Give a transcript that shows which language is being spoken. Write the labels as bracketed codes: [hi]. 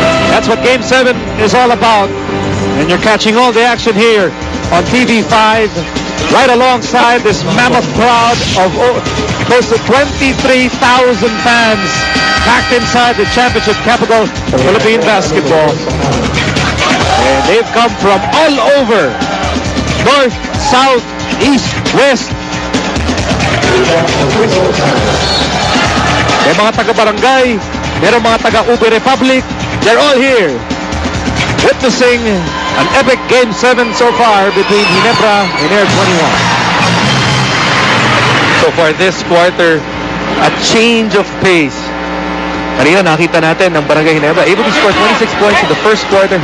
[en] That's what Game 7 is all about. And you're catching all the action here on TV5, right alongside this mammoth crowd of close to 23,000 fans packed inside the championship capital of Philippine basketball. And they've come from all over, north, south, east, west. [tl] May mga taga-barangay, merong mga taga-Ube Republic. [en] They're all here witnessing an epic Game 7 so far between Ginebra and Air21. So far this quarter, a change of pace. [tl] Kanina nakita natin ng [en] Barangay Ginebra able to score 26 points in the first quarter.